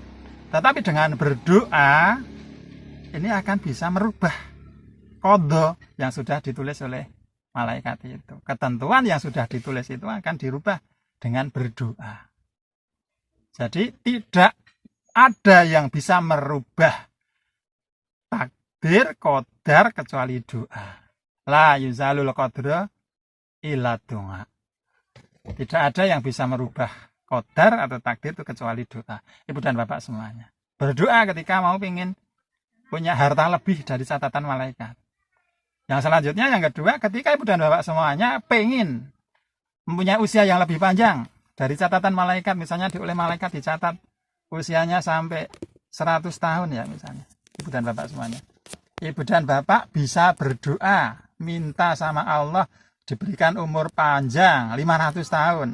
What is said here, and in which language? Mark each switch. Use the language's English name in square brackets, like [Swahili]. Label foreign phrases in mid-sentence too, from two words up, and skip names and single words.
[Indonesian] Tetapi dengan berdoa, ini akan bisa merubah qadha yang sudah ditulis oleh malaikat itu. Ketentuan yang sudah ditulis itu akan dirubah dengan berdoa. Jadi tidak ada yang bisa merubah takdir, qadar kecuali doa. [Arabic] لا يزال القدر إلا دعاء. [Indonesian] Tidak ada yang bisa merubah qadar atau takdir itu kecuali doa. Ibu dan bapak semuanya, berdoa ketika mau ingin punya harta lebih dari catatan malaikat. Yang selanjutnya, yang kedua, ketika ibu dan bapak semuanya pengen mempunyai usia yang lebih panjang dari catatan malaikat, misalnya oleh malaikat dicatat usianya sampai 100 tahun ya misalnya, ibu dan bapak semuanya, ibu dan bapak bisa berdoa minta sama Allah diberikan umur panjang 500 tahun.